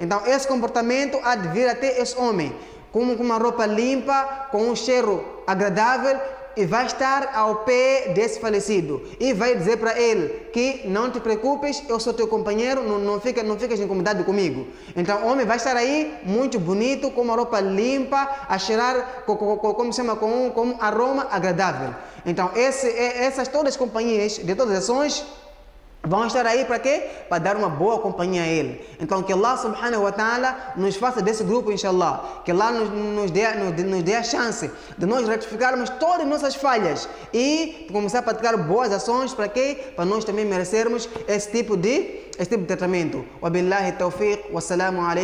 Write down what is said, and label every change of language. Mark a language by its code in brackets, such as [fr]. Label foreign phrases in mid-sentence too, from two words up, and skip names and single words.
[pt] Então, esse comportamento há de vir até esse homem, com uma roupa limpa, com um cheiro agradável, e vai estar ao pé desse falecido e vai dizer para ele que não te preocupes, eu sou teu companheiro, não ficas incomodado comigo. Então o homem vai estar aí muito bonito, com uma roupa limpa, a cheirar com um aroma agradável. Então essas todas as companhias de todas as ações vão estar aí para quê? Para dar uma boa companhia a ele. Então que [ar] الله سبحانه وتعالى [pt] nos faça desse grupo, inshallah. Que Allah nos dê a chance de nós retificarmos todas as nossas falhas e começar a praticar boas ações para quê? Para nós também merecermos esse tipo de tratamento. [ar] وبالله التوفيق، والسلام عليكم.